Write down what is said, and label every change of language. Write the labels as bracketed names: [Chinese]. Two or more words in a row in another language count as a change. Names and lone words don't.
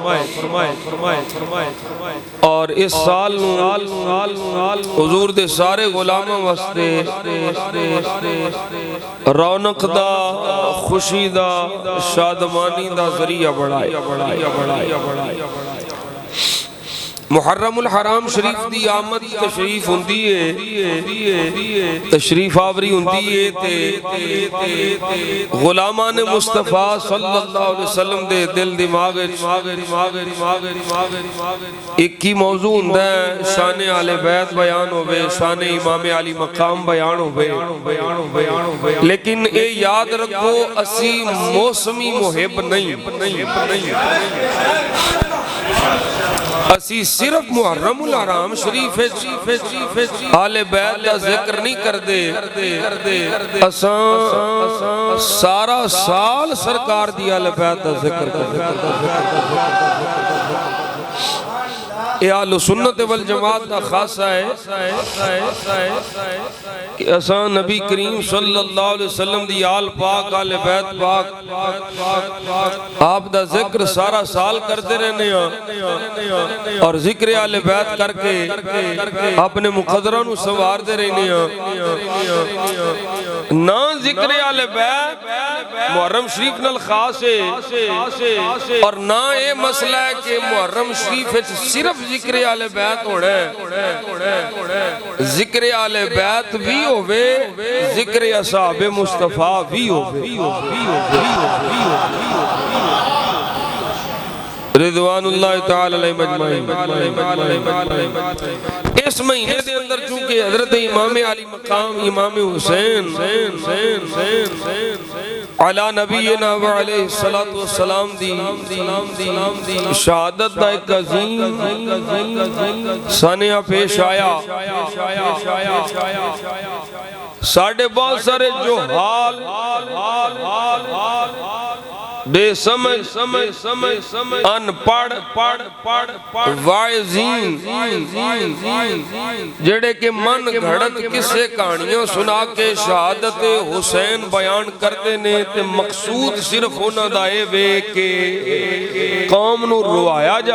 [Punjabi] اور اس سال حضور دے سارے غلاماں واسطے رونق دا خوشی دا شادمانی دا ذریعہ بنائے. محرم الحرام شریف دی آمد تشریف ہندی ہے تشریف آوری ہندی ہے تے غلامان مصطفیٰ [Arabic] صلى الله عليه وسلم [Punjabi] دے دل دماغ اک ہی موضوع ہندا ہے شان آل بیت بیان ہووے شان امام عالی مقام بیان ہووے لیکن یہ یاد رکھو اسی موسمی محب نہیں اسی صرف محرم الحرام شریف آل بیت کا ذکر نہیں کرتے اساں سارا سال سرکار دی آل بیت کا ذکر کرتے اہل سنت و الجماعت کا خاصہ ہے کہ اساں نبی کریم [Arabic] صلى الله عليه وسلم [Punjabi] دی آل پاک آل بیت پاک آپ دا ذکر سارا سال کرتے رہنے اور ذکر آل بیت کر کے اپنے مقدراں نوں سنوارتے رہنے نہ ذکر آل بیت محرم شریف نال خاص ہے اور نہ یہ مسئلہ ہے کہ محرم شریف وچ صرف ذکر آل بیت ہونا ہے ذکر آل بیت بھی ہووے ذکر اصحاب مصطفیٰ بھی ہووے जिक्र असहाबे मुस्तफा भी होवे [Arabic] رضوان الله تعالى عليهم أجمعين. [Punjabi] اس مہینے کے اندر چونکہ حضرت امام عالی مقام امام حسین [Arabic] على نبينا و عليه الصلاة و السلام [Punjabi] دی شہادت دا اک عظیم سانحہ پیش آیا ساڈے بہت سارے جو حال بے سمجھ ان پڑھ واعظین جیہڑے کہ من گھڑت قصے کہانیوں سنا کے شہادت حسین بیان کرتے نے تے مقصود صرف انہاں دا اے وے کہ قوم نوں رووایا